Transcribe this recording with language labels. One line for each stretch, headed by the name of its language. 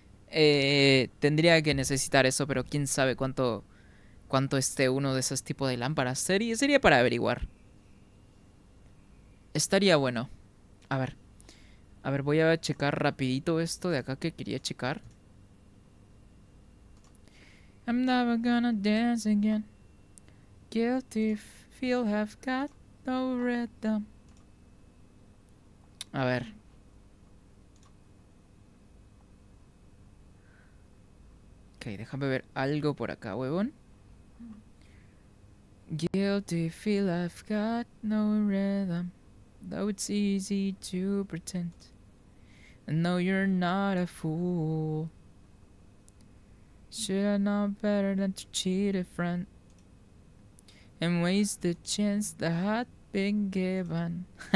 Spanish: Tendría que necesitar eso, pero quién sabe cuánto esté uno de esos tipos de lámparas. Sería para averiguar. Estaría bueno. A ver. A ver, voy a checar rapidito esto de acá que quería checar.
English: I'm never gonna dance again. Guilty feel have got no rhythm.
Spanish: A ver. Ok, déjame ver algo por acá, huevón.
English: Guilty feel I've got no rhythm. Though it's easy to pretend. I know you're not a fool. Should I know better than to cheat a friend and waste the chance that had been given?